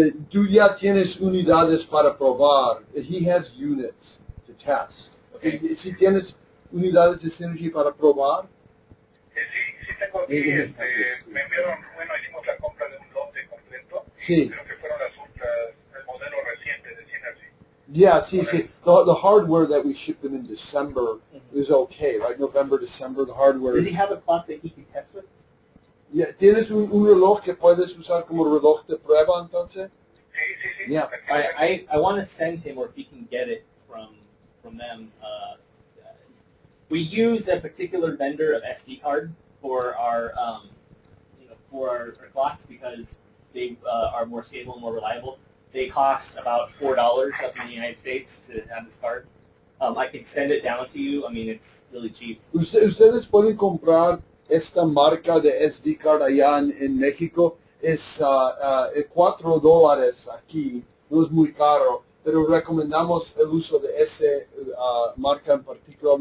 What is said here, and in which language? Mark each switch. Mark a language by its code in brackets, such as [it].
[es] Tú ya tienes unidades para probar. [en] He has units to test. Okay. [es] Si tienes unidades de Synergy para probar, Sí tengo aquí, me enviaron, bueno, hicimos la compra de un lote completo. Sí. Creo que fueron el modelo reciente de Synergy. [en] yeah, see, the hardware that we shipped him in December is okay, right? November, December, the hardware. Does he have a clock that he can test with? [es] Yeah, ¿tienes un reloj que puedes usar como reloj de prueba entonces? Sí. [en] Yeah. I want to send him, or if he can get it from them. We use a particular vendor of SD card for our for our clocks because they are more stable and more reliable. They cost about $4 up in the United States to have this card. I can send it down to you. I mean, it's really cheap. [es] Ustedes pueden comprar esta marca de SD card allá en México. Es $4 aquí, no es muy caro, pero recomendamos el uso de ese marca en particular.